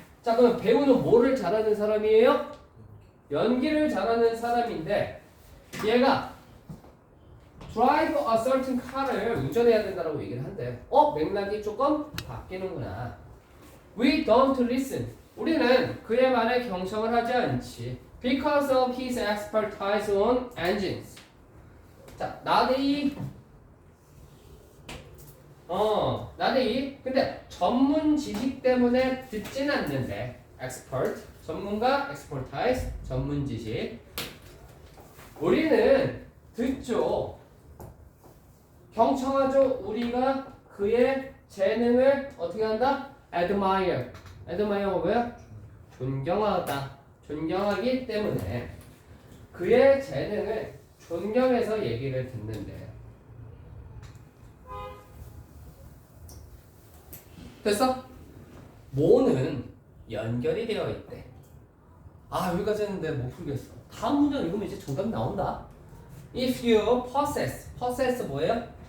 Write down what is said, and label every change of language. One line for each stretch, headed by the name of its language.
Korean: 자, 그럼 배우는 뭐를 잘하는 사람이에요? 연기를 잘하는 사람인데 얘가
English: drive a certain car
Korean: 를 운전해야 된다고 얘기를 한대. 맥락이 조금 바뀌는구나.
English: We don't listen.
Korean: 우리는 그의 말에 경청을 하지 않지.
English: Because of his expertise on engines. 자, 나대이. 나대이.
Korean: 근데 전문 지식 때문에 듣진 않는데. expert. 전문가, expertise. 전문 지식. 우리는 듣죠. 경청하죠. 우리가 그의 재능을 어떻게 한다? admire. admire가 뭐야? 존경하다. 존경하기 때문에 그의 재능을 존경해서 얘기를 듣는데. 됐어? 뭐는 연결이 되어 있대. 아, 여기까지 했는데 못 풀겠어. 다음 문장 읽으면 이제 정답 나온다.
English: If you possess 뭐예요?